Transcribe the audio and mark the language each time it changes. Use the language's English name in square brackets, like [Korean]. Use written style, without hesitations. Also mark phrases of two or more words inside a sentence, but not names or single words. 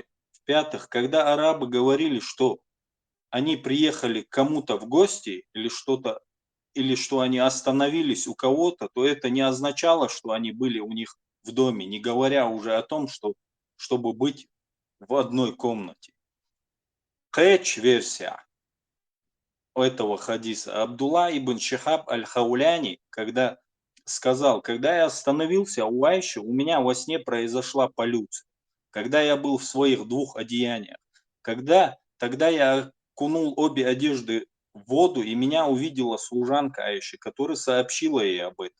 [Russian] В-пятых, когда арабы говорили, что они приехали к кому-то в гости или что они остановились у кого-то, то это не означало, что они были у них в доме, не говоря уже о том, чтобы быть в одной комнате. Версия этого хадиса. Абдулла ибн Шихаб аль-Хауляни, когда сказал, когда я остановился у Айши, у меня во сне произошла полюция. Когда я был в своих двух одеяниях. Тогда я окунул обе одежды в воду, и меня увидела служанка Айши, которая сообщила ей об этом.